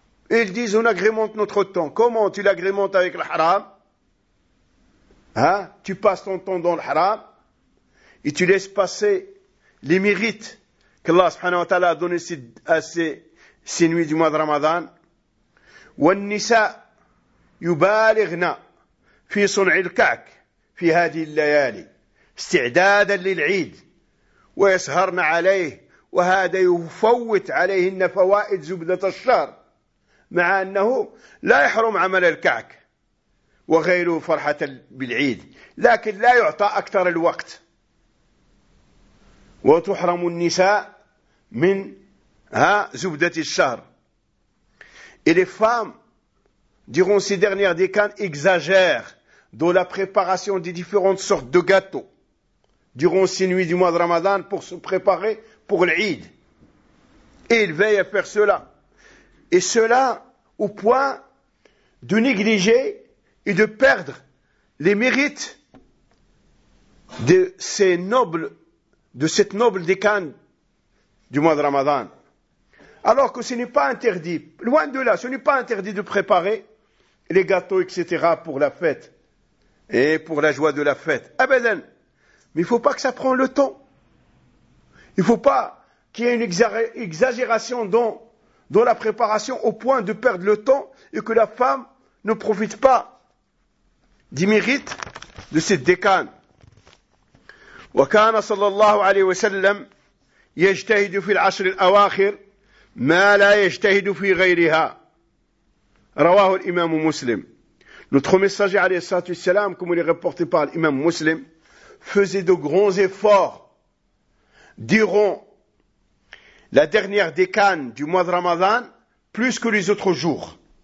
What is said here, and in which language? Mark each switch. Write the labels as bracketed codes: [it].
[fr] Ils disent, on agrémente notre temps. Comment tu l'agrémentes avec le haram? Tu passes ton temps dans le haram et tu laisses passer les mérites qu'Allah subhanahu wa ta'ala a donné à ces nuits du mois de Ramadan. [ar] وَالنِّسَا يُبَالِغْنَا فِي صُنْعِ الْكَعْكِ فِي هَذِي اللَّيَالِي اسْتِعْدَادًا لِلْعِيدِ وَيَسْهَرْنَ عَلَيْهِ وَهَذَا يُفَوِّتْ عَلَيْهِنَّ فَوَائِدْ زُبْدَةَ الشَّهْرِ مع أنه لا يحرم عمل الكعك وغيره فرحة بالعيد لكن لا يعطى أكثر الوقت وتحرم النساء من زبدة الشهر [fr] Et les femmes, durant ces dernières décennies, exagèrent dans la préparation des différentes sortes de gâteaux durant ces nuits du mois de Ramadan pour se préparer pour l'Eid. Et ils veillent à faire cela. Et cela au point de négliger et de perdre les mérites de ces nobles, de cette noble décennie du mois de Ramadan. Alors que ce n'est pas interdit, loin de là, ce n'est pas interdit de préparer les gâteaux, etc. pour la fête et pour la joie de la fête. Ah ben, mais il ne faut pas que ça prenne le temps. Il ne faut pas qu'il y ait une exagération dans la préparation au point de perdre le temps et que la femme ne profite pas du mérite de cette décane. [ar] Wa kana sallallahu alayhi wa sallam yajtahidu fil ashr al awakhir ما لا يجتهد في غيرها رواه الإمام مسلم [fr] Notre messager [ar] عليه الصلاة والسلام [fr] comme il est rapporté par l'imam muslim faisait de grands efforts durant la dernière décennie du mois de Ramadan plus que les autres jours